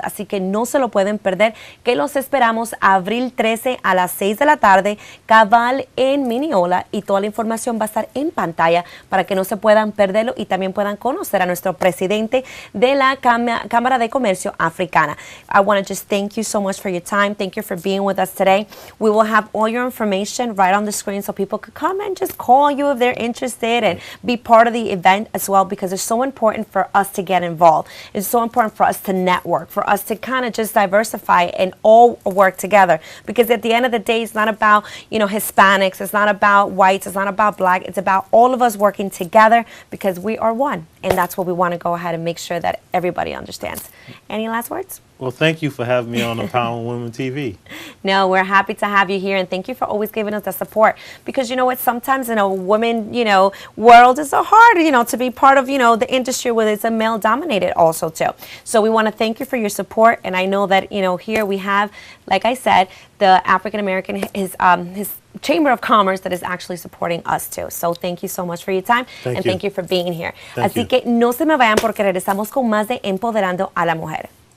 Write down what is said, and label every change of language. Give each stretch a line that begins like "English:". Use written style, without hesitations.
Spanish: Así que no se lo pueden perder, que los esperamos abril 13 a las 6 de la tarde, cabal en Mineola, y toda la información va a estar en pantalla para que no se puedan perderlo y también puedan conocer a nuestro presidente de la Cámara de Comercio Africana.
English: I want to just thank you so much for your time. Thank you for being with us today. We will have all your information right on the screen so people could come and just call you if they're interested and be part of the event as well, because it's so important for us to get involved. It's so important for us to network, for us to kind of just diversify and all work together, because at the end of the day, it's not about, Hispanics, it's not about whites, it's not about black, it's about all of us working together, because we are one. And that's what we want to go ahead and make sure that everybody understands. Any last words? Well, thank you for having me on Empower Women TV. No, we're happy to have you here, and thank you for always giving us the support. Because you know what, sometimes in a women, world, it's so hard, to be part of, the industry where it's a male-dominated also too. So we want to thank you for your support, and I know that, here we have, like I said, the African American, his Chamber of Commerce that is actually supporting us too. So thank you so much for your time and thank you for being here.
Spanish: Así que no se me vayan porque regresamos con más de Empoderando a la Mujer.